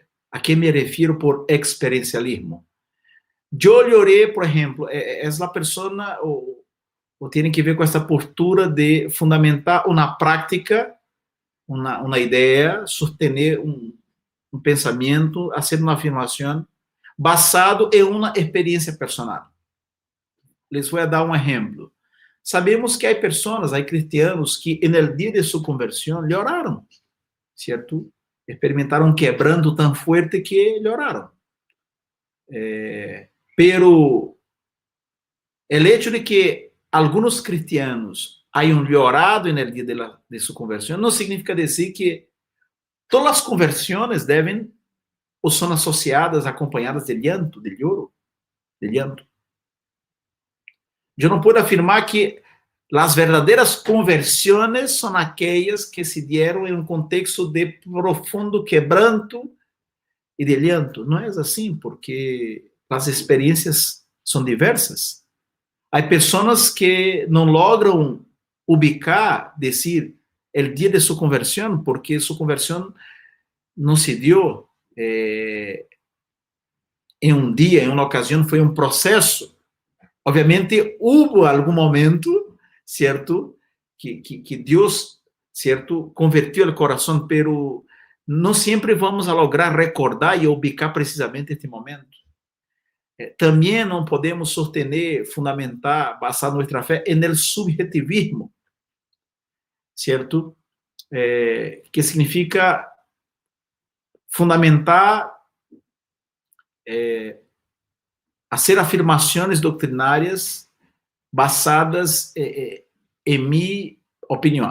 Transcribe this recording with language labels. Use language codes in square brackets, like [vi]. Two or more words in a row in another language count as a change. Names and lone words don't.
[pt] A que me refiro por experiencialismo? Eu lloré, por exemplo, é a pessoa, ou tem que ver com essa postura de fundamentar uma prática, uma ideia, sostener um pensamento, fazer uma afirmação basado em uma experiência personal. Les vou dar um exemplo. Sabemos que há pessoas, há cristianos que, no dia de sua conversão, lloraram, certo? Experimentaram um quebranto tão forte que lloraram. [es] Pero el hecho de que algunos cristianos hayan llorado en el día de su conversión no significa decir que todas las conversiones deben o son asociadas, acompañadas de llanto, de lloro, de llanto. Yo no puedo afirmar que las verdaderas conversiones son aquellas que se dieron en un contexto de profundo quebranto y de llanto. No es así, porque [pt] as experiências são diversas. Há pessoas que não logram ubicar, dizer, o dia de sua conversão, porque sua conversão não se deu em um dia, em uma ocasião, foi um processo. Obviamente, houve algum momento, certo, que Deus, certo, convertiu o coração, pero não sempre vamos a lograr recordar e ubicar precisamente este momento. Também não podemos sostener, fundamentar, basar nossa fé no subjetivismo, certo? Que significa fundamentar, hacer afirmações doutrinárias basadas em minha opinião.